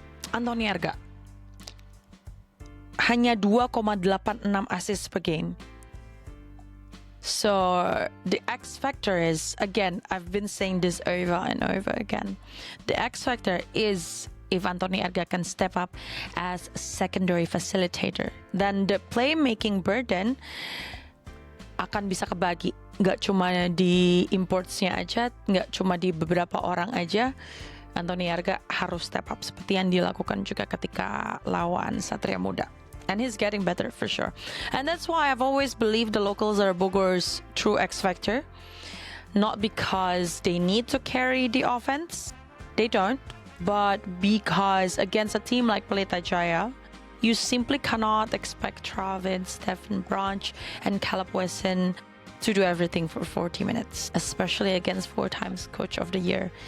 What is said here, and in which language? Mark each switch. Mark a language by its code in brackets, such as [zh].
[id] Anthony Arga hanya 2,86 assist per game. [en] So the X factor is, again, I've been saying this over and over again. The X factor is if Anthony Arga can step up as secondary facilitator. Then the playmaking burden [id] akan bisa kebagi. Nggak cuma di importsnya aja, nggak cuma di beberapa orang aja. Anthony Arga harus step up seperti yang dilakukan juga ketika lawan Satria Muda. [en] And he's getting better for sure. And that's why I've always believed the locals are Bogor's true X factor. Not because they need to carry the offense. They don't. But because against a team like Pelita Jaya, you simply cannot expect Travis, Stephen Branch, and Caleb Wesson to do everything for 40 minutes, especially against 4 times Coach of the Year.